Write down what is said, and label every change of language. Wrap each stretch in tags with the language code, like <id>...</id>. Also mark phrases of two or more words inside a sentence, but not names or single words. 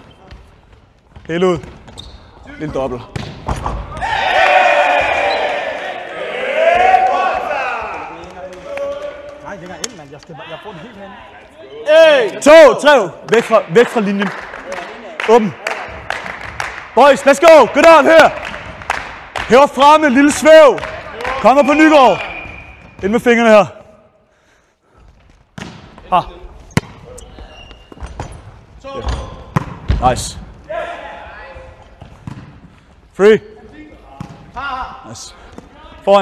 <da>Helt ud. Lille dobbelt. Nej, det er ind, mand. Jeg får den helt hen. 2, 3. Væk fra linjen. Åben.</da> <en>Boys, let's go. Good on her.</en> <da>Hæver fremme, lille svæv. Kommer på Nygaard. Ind med fingrene her. Nice.</da> <en>Free. Nice. Foran.</en>